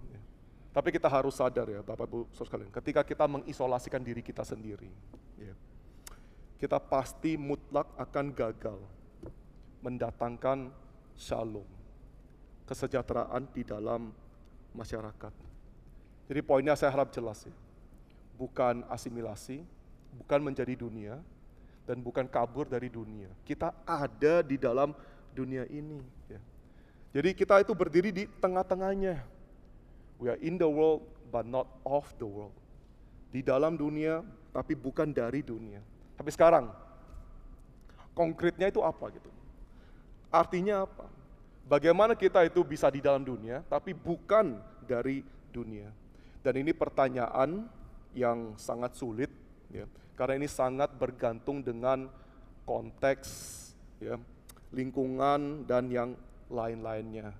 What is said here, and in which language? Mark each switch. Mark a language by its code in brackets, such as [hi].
[id] Ya. Tapi kita harus sadar ya Bapak Ibu Saudara sekalian, ketika kita mengisolasikan diri kita sendiri, ya, kita pasti mutlak akan gagal mendatangkan shalom, kesejahteraan di dalam masyarakat. Jadi poinnya saya harap jelas ya, bukan asimilasi, bukan menjadi dunia, dan bukan kabur dari dunia. Kita ada di dalam dunia ini. Ya. Jadi kita itu berdiri di tengah-tengahnya. [en] We are in the world but not of the world. [id] Di dalam dunia tapi bukan dari dunia. Tapi sekarang, konkretnya itu apa gitu? Artinya apa? Bagaimana kita itu bisa di dalam dunia, tapi bukan dari dunia. Dan ini pertanyaan yang sangat sulit, ya, karena ini sangat bergantung dengan konteks, ya, lingkungan dan yang lain-lainnya.